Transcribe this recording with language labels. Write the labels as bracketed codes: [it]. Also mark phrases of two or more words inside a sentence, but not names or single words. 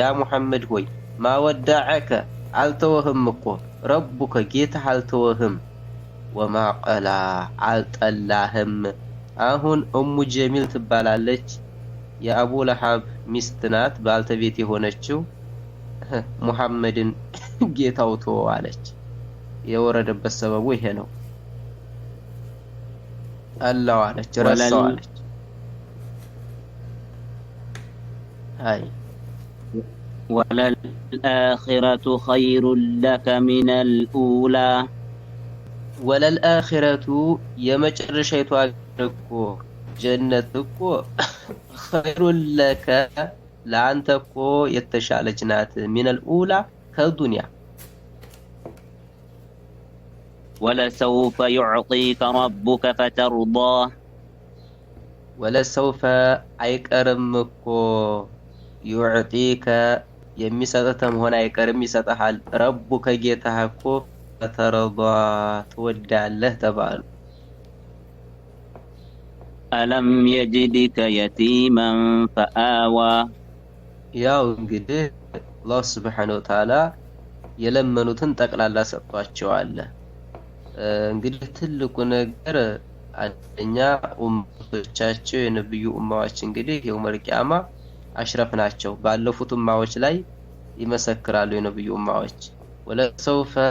[am] ሙሐመድ ሆይ ማወዳዐከ አልተወህም እኮ ረቡከ ጌታህ አልተወህም [ar] وما قلى [am] አልጠላህም። አሁን ኡሙ ጀሚል ትባላለች። የአቡ ለሃብ ሚስት ናት፣ ባልተቤት የሆነችው ሙሐመድን ጌታው ተወው አለች። የወረደበት ሰበቡ ይሄ ነው። አላህ አለች ረሳው አለች። አይ [ar] وللآخرة خير لك من الأولى [am] ወለልአኺረቱ የመጨረሻይቱ እኮ ጀነት እኮ [ar] خيرٌ لك [am] ለአንተ እኮ የተሻለች ናት። [ar] من الأولى [am] ከዱንያ [ar] ولسوف يعطيك ربك فترضى [am] ወለሰውፈ አይቀርም እኮ ዩዕጢከ የሚሰጥህ መሆን አይቀርም ይሰጥሃል። ረቡከ ጌታህ እኮ ፈተርዷ ትወዳለህ ተባሉ። [ar] ألم يجدك يتيما فآوى [am] ያው እንግዲህ አላህ [ar] سبحانه وتعالى [am] የለመኑትን ጠቅላላ ሰጥቷቸዋል። እንግዲህ ትልቁ ነገር አንደኛ ኡmmቶቻቸው የነብዩ ኡማዎች እንግዲህ [ar] يوم القيامة [am] አሽረፍ ናቸው። ባለፉት ኡማዎች ላይ ይመሰክራሉ የነብዩ ኡማዎች። ወለሰውፈ